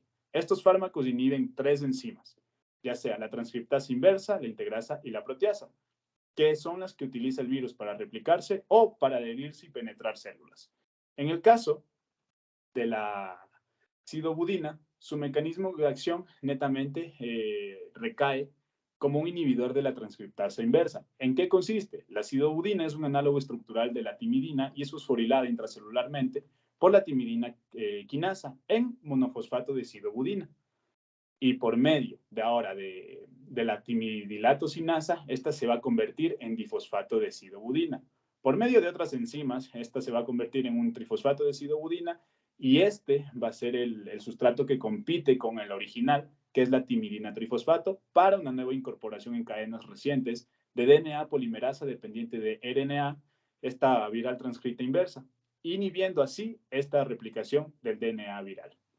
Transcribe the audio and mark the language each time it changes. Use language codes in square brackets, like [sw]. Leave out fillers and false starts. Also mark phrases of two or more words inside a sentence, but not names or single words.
[es] Estos fármacos inhiben 3 enzimas, ya sea la transcriptasa inversa, la integrasa y la proteasa, que son las que utiliza el virus para replicarse o para adherirse y penetrar células. En el caso de la sidobudina, su mecanismo de acción netamente recae como un inhibidor de la transcriptasa inversa. ¿En qué consiste? La sidobudina es un análogo estructural de la timidina y es fosforilada intracelularmente por la timidina quinasa en monofosfato de sidobudina. Y por medio de la timidilato-sinasa, esta se va a convertir en difosfato de sidobudina. Por medio de otras enzimas, esta se va a convertir en un trifosfato de sidobudina y va a ser el sustrato que compite con el original, que es la timidina trifosfato, para una nueva incorporación en cadenas recientes de DNA polimerasa dependiente de RNA, esta viral transcrita inversa, inhibiendo así esta replicación del DNA viral.